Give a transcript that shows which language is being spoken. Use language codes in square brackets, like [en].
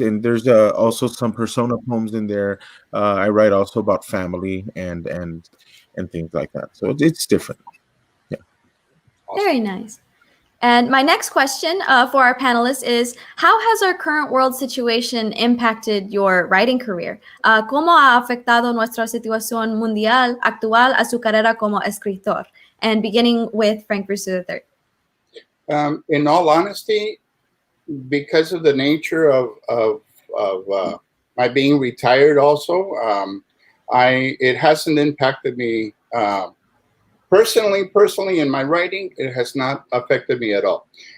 [en] And there's also some persona poems in there. I write also about family and things like that. So it's different. Yeah. Very nice. And my next question for our panelists is, how has our current world situation impacted your writing career? [es] ¿Cómo ha afectado nuestra situación mundial actual a su carrera como escritor? [en] And beginning with Frank Brewster III. In all honesty, because of the nature of my being retired also, it hasn't impacted me Personally, in my writing, it has not affected me at all.